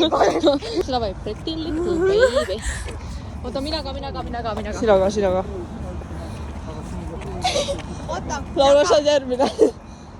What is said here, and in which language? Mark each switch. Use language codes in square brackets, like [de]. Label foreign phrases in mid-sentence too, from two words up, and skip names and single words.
[et] Seda võib [en] pretty little baby. [et] Oota, mina ka. Sina ka. Laura, saad järgmine.